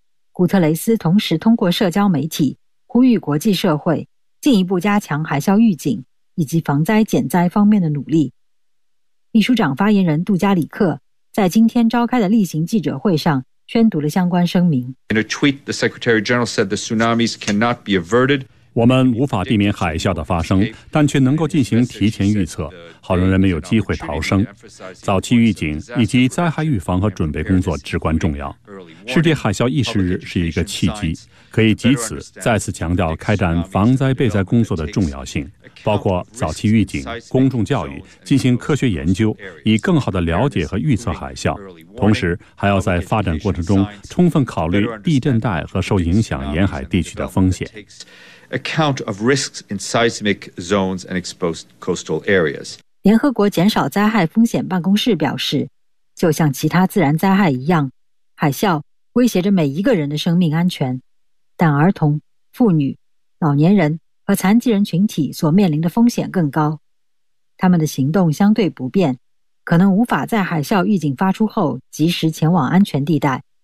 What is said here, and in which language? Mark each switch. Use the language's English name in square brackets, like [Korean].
[Chinese] 古特雷斯同时通过社交媒体呼吁国际社会进一步加强海啸预警以及防灾减灾方面的努力。秘书长发言人杜加里克在今天召开的例行记者会上宣读了相关声明。 [English] In a tweet, the Secretary General said the tsunamis cannot be averted. [Chinese] 我们无法避免海啸的发生，但却能够进行提前预测，好让人们有机会逃生。早期预警以及灾害预防和准备工作至关重要。世界海啸意识日是一个契机，可以藉此再次强调开展防灾备灾工作的重要性，包括早期预警、公众教育、进行科学研究，以更好地了解和预测海啸。同时还要在发展过程中充分考虑地震带和受影响沿海地区的风险。 [English] Account of risks in seismic zones and exposed coastal areas. [Chinese] 联合国减少灾害风险办公室表示，就像其他自然灾害一样，海啸威胁着每一个人的生命安全，但儿童、妇女、老年人和残疾人群体所面临的风险更高，他们的行动相对不便，可能无法在海啸预警发出后及时前往安全地带。